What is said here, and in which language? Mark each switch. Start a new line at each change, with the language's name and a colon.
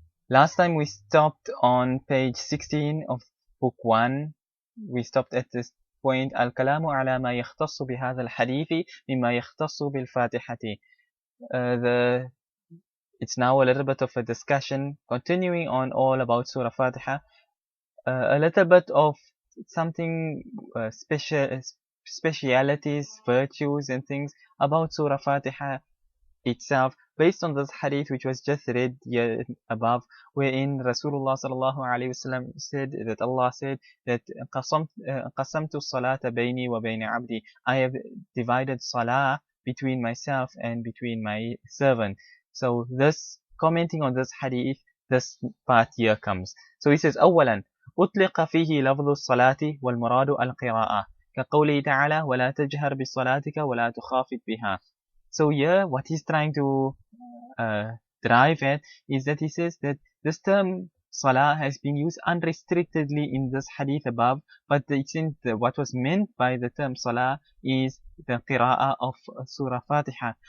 English: Last time we stopped on page 16 of book 1. We stopped at this point.
Arabic: الكلام على ما يختص بهذا الحديث مما يختص بالفاتحة.
English: It's now a little bit of a discussion continuing on all about Surah Fatiha. A little bit of something specialities, virtues and things about Surah Fatiha itself, based on this hadith which was just read here above, wherein Rasulullah sallallahu alaihi wasallam said that Allah said that
Arabic: qasamtu salata bayni wa bayna abdi,
English: I have divided salah between myself and between my servant. So this, commenting on this hadith, this part here comes. So he says,
Arabic: أولا أطلق فيه لفظ الصلاة والمراد القراءة كقوله تعالى ولا تجهر بصلاتك ولا تخافت بها.
English: So here, what he's trying to drive at is that he says that this term salah has been used unrestrictedly in this hadith above, but what was meant by the term salah is the qira'ah of Surah Fatiha.